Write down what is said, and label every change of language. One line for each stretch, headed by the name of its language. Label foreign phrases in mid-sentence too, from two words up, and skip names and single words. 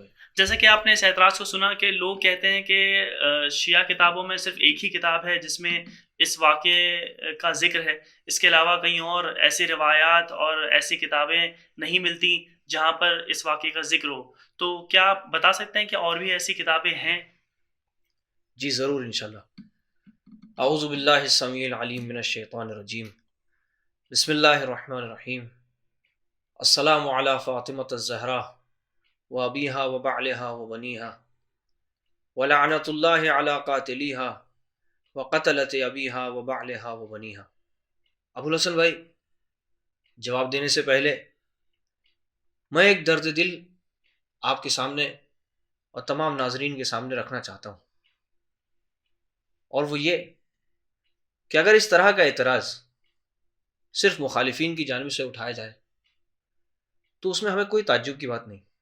Urdu: جیسا کہ آپ نے اس اعتراض کو سنا کہ لوگ کہتے ہیں کہ شیعہ کتابوں میں صرف ایک ہی کتاب ہے جس میں اس واقعے کا ذکر ہے، اس کے علاوہ کہیں اور ایسی روایات اور ایسی کتابیں نہیں ملتی جہاں پر اس واقعے کا ذکر ہو۔ تو کیا آپ بتا سکتے ہیں کہ اور بھی ایسی کتابیں ہیں؟ جی ضرور
Arabic: انشاءاللہ۔ اعوذ باللہ السمیع العلیم من الشیطان الرجیم، بسم اللہ الرحمن الرحیم۔ السلام علی فاطمۃ الزہرا و ابیہا و بعلہا و بنیہا ولعنۃ اللہ علی قاتلیہا وقتلت ابیہا و بعلہا و بنیہا۔
Urdu: ابوالحسن بھائی، جواب دینے سے پہلے میں ایک درد دل آپ کے سامنے اور تمام ناظرین کے سامنے رکھنا چاہتا ہوں، اور وہ یہ کہ اگر اس طرح کا اعتراض صرف مخالفین کی جانب سے اٹھایا جائے تو اس میں ہمیں کوئی تعجب کی بات نہیں،